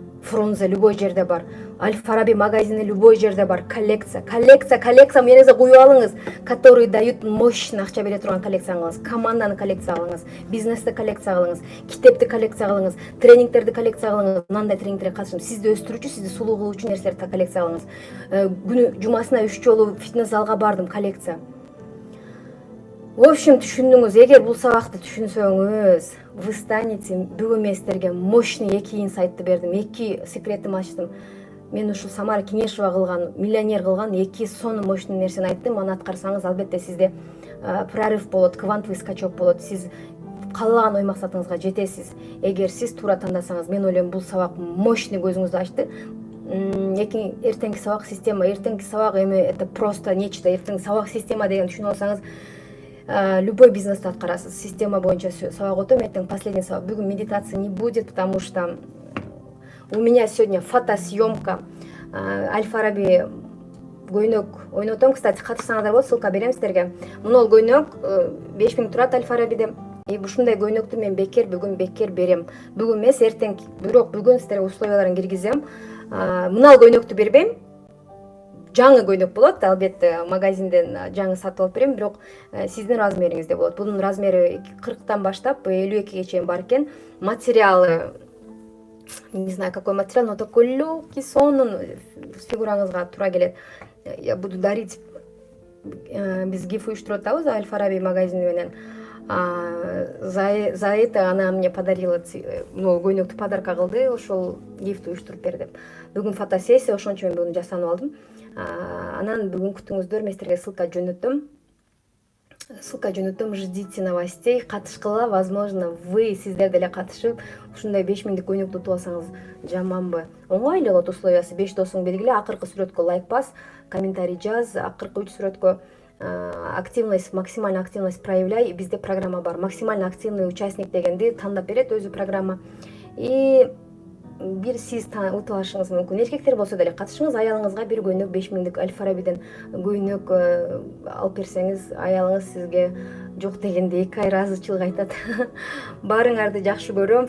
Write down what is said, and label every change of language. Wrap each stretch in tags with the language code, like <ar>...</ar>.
<ky>Фрунзе любой жерде бар. Аль-Фараби магазины любой жерде бар. Коллекция менезе куюп алыңыз,</ky> <ru>которые дают</ru> <ky>мощный акча бере турган коллекция алыңыз, команданы коллекция алыңыз, бизнести коллекция алыңыз, китепти коллекция алыңыз, тренингтерди коллекция алыңыз. Мындай тренингтерге катышым, сизди өстүрүүчү, сизди сулуу кылуучу нерселерди коллекция алыңыз. Күнү жумасына 3 жолу фитнес залга бардым, коллекция.</ky> <ru>В общем,</ru> <ky>түшүндүңүз. Эгер бул сабакты түшүнсөңүз,</ky> <ru>вы станете.</ru> <ky>Бүгүн мен сиздерге мощный 2 инсайтты бердим, 2 секретин ачтым. Мен ушул Самара Кеңешова кылган, миллионер кылган 2 сонун мощный нерсени айттым. Аны аткарсаңыз, албетте сизде прорыв болот, квантовый скачок болот. Сиз каалаган ой максатыңызга жетесиз. Эгер сиз туура тандасаңыз, мен ойлойм бул сабак мощный көзүңүздү ачты. Эртеңки сабак система, эртеңки сабак эми</ky> <ru>это просто нечто.</ru> <ky>Эртеңки сабак система деген түшүнүп алсаңыз, любой бизнести аткарасыз. Система боюнча сабак өтөм, эртең последний сабак.</ky> <ru>Бүгүн медитация не будет, потому что у меня сегодня фотосъемка.</ru> <ky>Аль-Фараби көйнөк ойнотом. Кстати, катышсаңыздар болот, ссылка берем сиздерге. Мунул көйнөк 5000 турат Аль-Фарабиде. Ушундай көйнөктү мен бүгүн бекер берем. Бүгүн эмес, эртең. Бирок бүгүн сиздерге условияларын киргизем. Мынал көйнөктү бербейм. Жаңы көйнөк болот, албетте магазинден жаңы сатып алып берем, бирок сиздин размериңизде болот. Бунун размери 40тан баштап 52ге чейин бар экен.</ky> <ru>Материалы, не знаю какой материал, но такой легкий,</ru> <ky>сонун, фигураңызга туура келет.</ky> <ru>Я буду дарить,</ru> <ky>биз гиф уюштуруп атабыз Аль-Фараби магазини менен.</ky> <ru>За это она мне подарила,</ru> <ky>көйнөктү подарка кылды, ошол гифти уюштуруп берди. Бүгүн фотосессия, ошон үчүн мен буну жасанып алдым. Анан бүгүн күтүңүздөр, мен сиздерге ссылка жөнөттүм.</ky> <ru>Ждите новостей,</ru> <ky>катышкыла, возможно, сиздер деле катышып, ушундай 5000дик көйнөктү утуп алсаңыз жаманбы? Оңой эле болот условиясы. 5 досуңду белгиле, акыркы сүрөткө лайк бас, комментарий жаз, акыркы 3 сүрөткө активность, максимальный активность проявляй. Бизде программа бар. Максимально активный участник дегенди тандап берет өзү программа. И бир сиз утуп алышыңыз мүмкүн. Эркектер болсо деле катышыңыз, аялыңызга бир көйнөк 5000дик Аль-Фарабиден көйнөк алып берсеңиз, аялыңыз сизге жок дегенде 2 ай ыраазычылык айтат. Баарыңарды жакшы көрөм.</ky>